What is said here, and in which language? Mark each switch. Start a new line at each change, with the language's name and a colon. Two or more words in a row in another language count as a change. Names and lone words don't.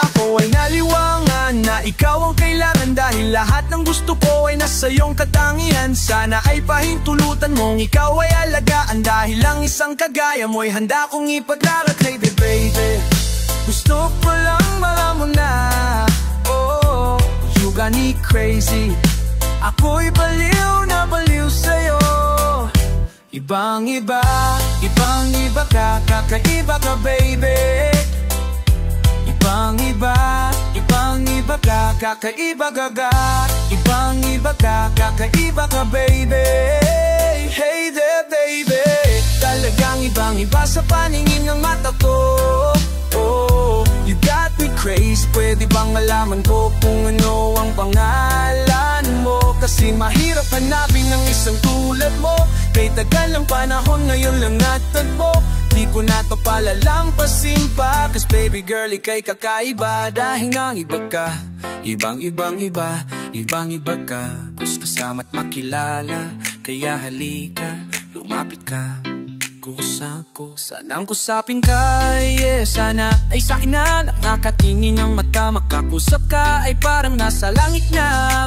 Filipino: Ako ay naliwangan na ikaw ang kailangan, dahil lahat ng gusto ko ay nasa iyong katangian. Sana ay pahintulutan mong ikaw ay alagaan, dahil lang isang kagaya mo'y handa kong ipaglarakay. Baby, gusto ko lang malaman na,
English: oh, you got me crazy,
Filipino: ako'y baliw na baliw sa'yo. Ibang iba ka, kakaiba ka baby. Ibang iba ka, kakaiba ka ga. Ibang iba ka, kakaiba ka baby.
English: Hey there baby,
Filipino: talagang ibang iba sa paningin ng mata ko.
English: Oh, you got me crazy,
Filipino: pwede bang malaman ko kung ano ang pangalan mo? Kasi mahirap hanapin ng isang tulad mo, kay tagal ng panahon ngayon lang natagpo. Di ko na to palalampasin pa,
English: cause baby girl,
Filipino: ika'y kakaiba. Dahil nga iba ka, ibang iba ka. Gusto kasama't makilala, kaya halika, lumapit ka. Kusa ko, sanang kusapin ka, yeah. Sana ay sa'kin na nakakatingin ng mata, makakusap ka ay parang nasa langit na.